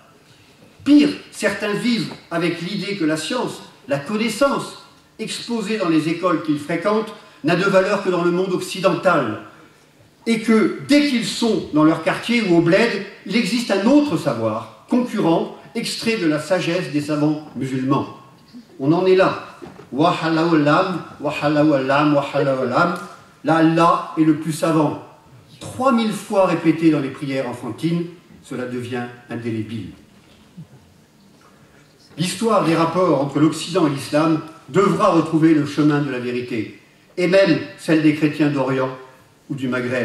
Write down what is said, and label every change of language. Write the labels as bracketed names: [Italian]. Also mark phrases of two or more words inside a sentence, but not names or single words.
[French] Pire, certains vivent avec l'idée que la science, la connaissance, exposée dans les écoles qu'ils fréquentent, n'a de valeur que dans le monde occidental, et que dès qu'ils sont dans leur quartier ou au bled, il existe un autre savoir, concurrent, extrait de la sagesse des savants musulmans. On en est là. [Arabic] والله أعلم، والله أعلم، والله أعلم. [French] Là, Allah est le plus savant. 3000 fois répété dans les prières enfantines, cela devient indélébile. L'histoire des rapports entre l'Occident et l'islam devra retrouver le chemin de la vérité, et même celle des chrétiens d'Orient ou du Maghreb.